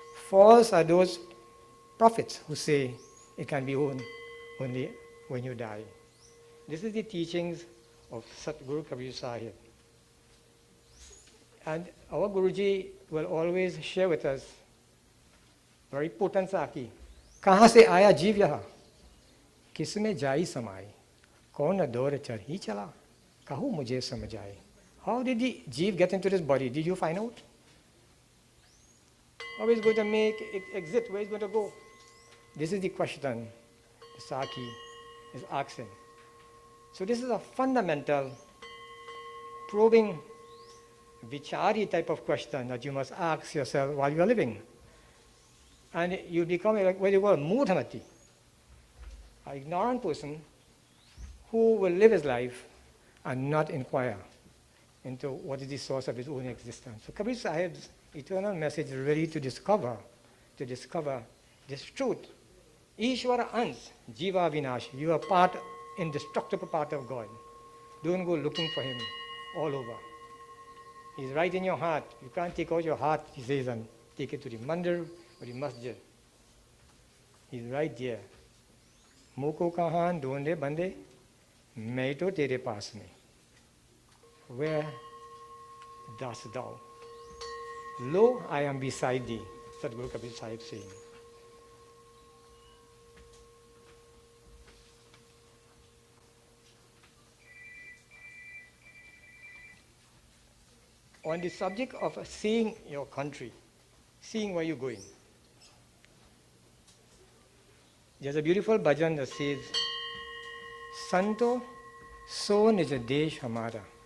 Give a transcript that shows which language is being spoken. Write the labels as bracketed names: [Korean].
[English] False are those prophets who say it can be only when you die. This is the teachings of Satguru Kabir Sahib. And our Guruji will always share with us very potent saki. [Hindi] कहाँ से आया जीव यहाँ किसमें जाई समाई कौन दौर चढ़ ही चला कहूँ मुझे समझ आए. [English] How did the jeev get into this body? Did you find out? How is going to make it exit? Where is going to go? This is the question the Saki is asking. So this is a fundamental, probing, vichari type of question that you must ask yourself while you are living. And you become what you call mudhamati, an ignorant person who will live his life and not inquire into what is the source of his own existence. So Kabir Sahib's eternal message is really to discover this truth. [Hindi] Ishvara ans, jiva vinash. [English] You are part, indestructible part of God. Don't go looking for him all over. He's right in your heart. You can't take out your heart, he says, and take it to the mandir or the masjid. He's right there. [Hindi] Moko kahan donde bande, मैं तो तेरे पास में. [English] Where dost thou? Lo, I am beside thee, Sadguru Kabir Sahib saying. On the subject of seeing your country, seeing where you're going, there's a beautiful bhajan that says, [Hindi] Santo, so nij desh hamara.